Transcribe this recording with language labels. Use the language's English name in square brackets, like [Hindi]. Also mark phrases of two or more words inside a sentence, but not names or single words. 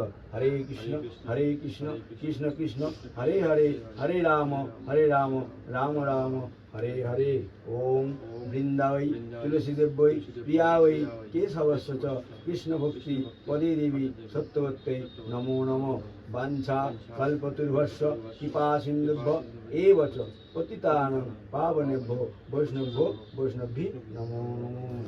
[Sanskrit] হরে কৃষ্ণ কৃষ্ণ কৃষ্ণ হরে হরে হরে রাম রাম রাম হরে হরে। ওম বৃন্দাবৈ তুলসীদেব্যৈ প্রিয়াবৈ কেশবস্য চ কৃষ্ণ ভক্তি পদে দেবী সত্যবত্যৈ নমো নমো। বাঞ্ছা কল্পতরুভ্যশ্চ কৃপা সিন্ধুভ্য এব চ পতিতানাং পাবনেভ্যো বৈষ্ণভ্যো বৈষ্ণভী নমো নমো।